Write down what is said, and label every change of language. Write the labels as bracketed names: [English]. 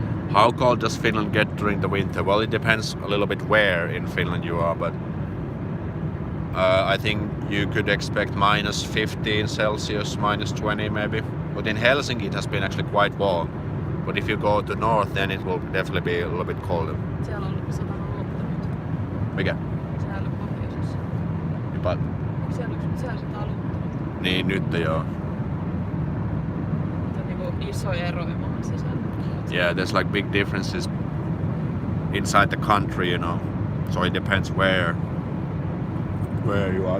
[English] How cold does Finland get during the winter? Well, it depends a little bit where in Finland you are, but I think you could expect minus 15 Celsius, minus 20 maybe. But in Helsinki it has been actually quite warm. But if you go to north, then it will definitely be a little bit colder. [Finnish] Siellä on satanut lunta nyt. Mikä? Siellä pohjoisessa. Jopa... Siellä yksi sä sitä aluttanut. Niin, nyt joo. On niinku iso ero maan sisällä. [English] Yeah, there's like big differences inside the country, you know. So it depends where you are.